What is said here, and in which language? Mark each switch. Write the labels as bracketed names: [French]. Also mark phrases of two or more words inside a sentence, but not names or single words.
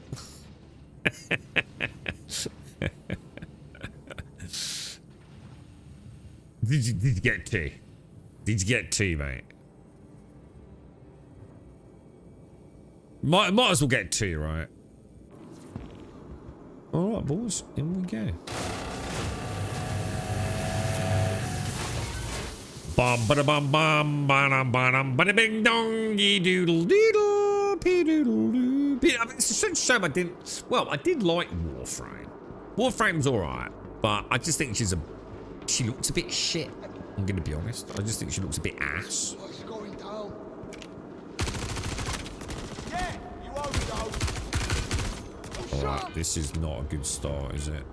[English] Did you get two? Did you get two, mate? Might as well get two, right? All right, boys. In we go. Bum bada bum bum bada bada bada bing dongy doodle doodle pee doodle doo. I mean, it's such a shame I didn't. Well, I did like Warframe. Warframe's all right, but I just think she looks a bit shit. I'm gonna be honest. I just think she looks a bit ass. What's going down? Alright, this is not a good start, is it?